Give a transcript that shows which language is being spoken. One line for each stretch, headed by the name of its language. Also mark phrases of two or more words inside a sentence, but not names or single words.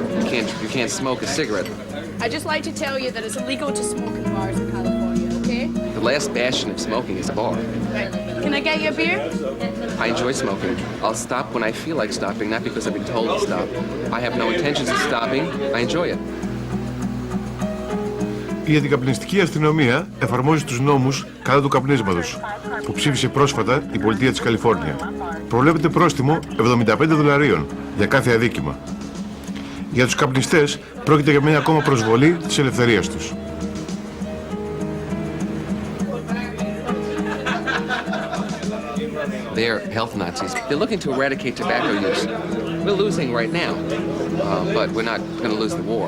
English: You can't smoke a cigarette. I'd just like to tell you that it's illegal to smoke in bars in California, okay? The last bastion of smoking is a bar. Right. Can I get you a beer? I enjoy smoking. I'll stop when I feel like stopping, not because I've been told to stop. I have no intentions of stopping. I enjoy it.
Greek: Η αντικαπνιστική αστυνομία εφαρμόζει τους νόμους κατά του καπνίσματος, που ψήφισε πρόσφατα η πολιτεία της Καλιφόρνια. Προβλέπεται πρόστιμο $75 για κάθε αδίκημα. Για τους καπνιστές πρόκειται για μια ακόμα προσβολή της ελευθερίας τους.
English: They're health Nazis. They're looking to eradicate tobacco use. We're losing right now, but we're not going to lose the war.